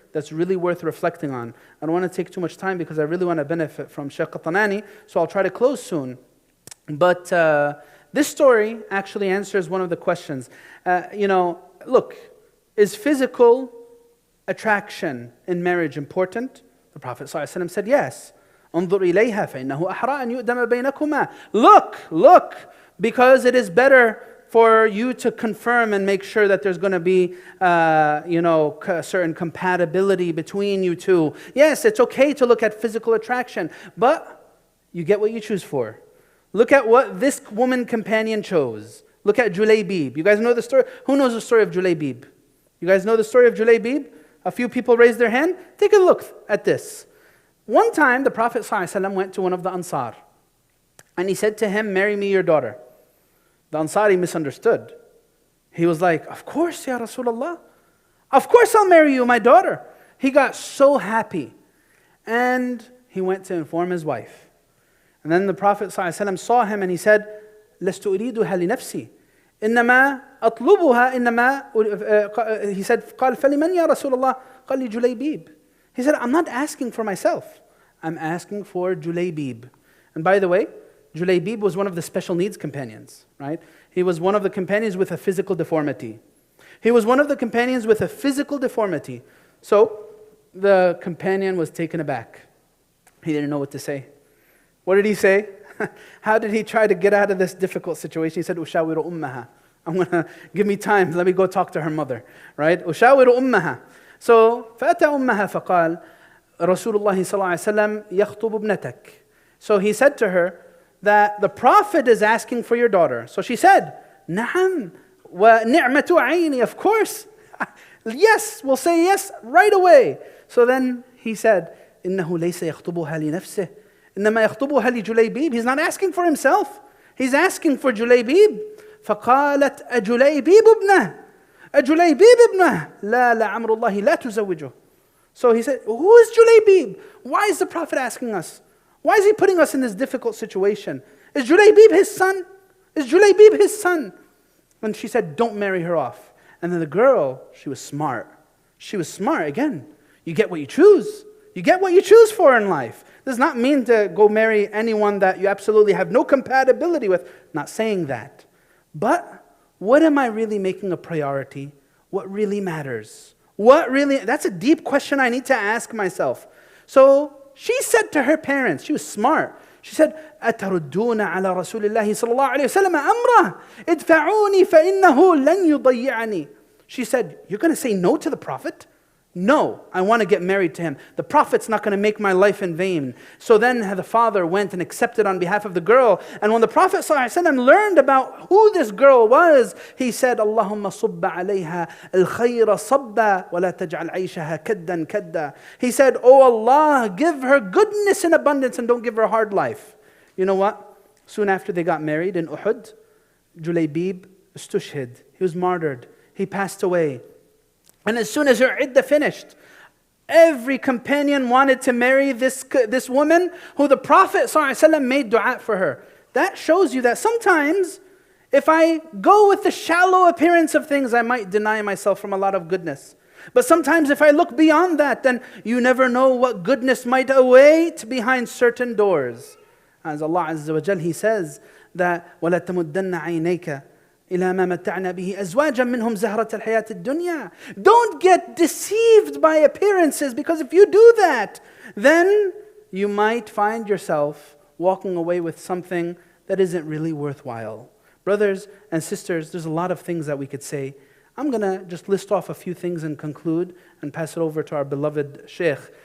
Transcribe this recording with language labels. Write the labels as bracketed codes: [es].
[en] that's really worth reflecting on. I don't want to take too much time because I really want to benefit from Shaykh Qatanani, so I'll try to close soon. But this story actually answers one of the questions. Look, is physical attraction in marriage important? The Prophet ﷺ said yes. [ar] انظر إليها فإنه أحرى أن يؤدم بينكما. [en] Look, because it is better for you to confirm and make sure that there's going to be, certain compatibility between you two. Yes, it's okay to look at physical attraction, but you get what you choose for. Look at what this woman companion chose. Look at Julaybib. You guys know the story? Who knows the story of Julaybib? You guys know the story of Julaybib? A few people raised their hand. Take a look at this. One time, the Prophet ﷺ went to one of the Ansar, and he said to him, marry me your daughter. The Ansari misunderstood. He was like, of course, Ya Rasulullah. Of course I'll marry you, my daughter. He got so happy. And he went to inform his wife. And then the Prophet ﷺ saw him and he said, [ar] لست أريدها لنفسي إنما أطلبها إنما [en] he said [ar] قال فلمن يا رسول الله قال لجليبيب. [en] He said, I'm not asking for myself. I'm asking for Julaybib. And by the way, Julaybib was one of the special needs companions, right? He was one of the companions with a physical deformity. So the companion was taken aback. He didn't know what to say. What did he say? How did he try to get out of this difficult situation? He said, [ar] أشاور أمها. [en] Give me time, let me go talk to her mother, right? [ar] أشاور أمها. So فأتى أمها فقال رسول الله صلى الله عليه وسلم يخطب ابنتك. [en] So he said to her that the Prophet is asking for your daughter. So she said, [ar] نعم ونعمة عيني, [en] of course. Yes, we'll say yes right away. So then he said, [ar] إنه ليس يخطبها لنفسه إنما يخطبها لجليبيب. [en] He's not asking for himself. He's asking for Julaybib. [ar] فقالت أجليبيب ابنه أجليبيب ابنه لا لعمر الله لا تزوجه. [en] So he said, who is Julaybib? Why is the Prophet asking us? Why is he putting us in this difficult situation? Is Julaybib his son? Is Julaybib his son? And she said, don't marry her off. And then the girl, she was smart. Again. You get what you choose. You get what you choose for in life. Does not mean to go marry anyone that you absolutely have no compatibility with. Not saying that. But what am I really making a priority? What really matters? That's a deep question I need to ask myself. So she said to her parents, she was smart. She said, [ar] أتردون على رسول الله صلى الله عليه وسلم أمره ادفعوني فإنه لن يضيعني. [en] She said, you're going to say no to the Prophet? No, I want to get married to him. The Prophet's not going to make my life in vain. So then the father went and accepted on behalf of the girl. And when the Prophet ﷺ learned about who this girl was, he said, [ar] اللهم صب عليها الخير صبا ولا تجعل عيشها كدا كدا. [en] He said, oh Allah, give her goodness in abundance and don't give her a hard life. You know what? Soon after they got married in Uhud, Julaybib istushhid. He was martyred. He passed away. And as soon as her iddah finished, every companion wanted to marry this woman who the Prophet ﷺ made dua for her. That shows you that sometimes if I go with the shallow appearance of things, I might deny myself from a lot of goodness. But sometimes if I look beyond that, then you never know what goodness might await behind certain doors. As Allah Azza wa Jal, He says that [ar] وَلَا تَمُدَّنَّ عَيْنَيْكَ إِلَى مَا مَتَّعْنَا بِهِ أَزْوَاجًا مِّنْهُمْ زَهْرَةَ الْحَيَاةِ الدُّنْيَا. [en] Don't get deceived by appearances, because if you do that, then you might find yourself walking away with something that isn't really worthwhile. Brothers and sisters, there's a lot of things that we could say. I'm going to just list off a few things and conclude and pass it over to our beloved Shaykh.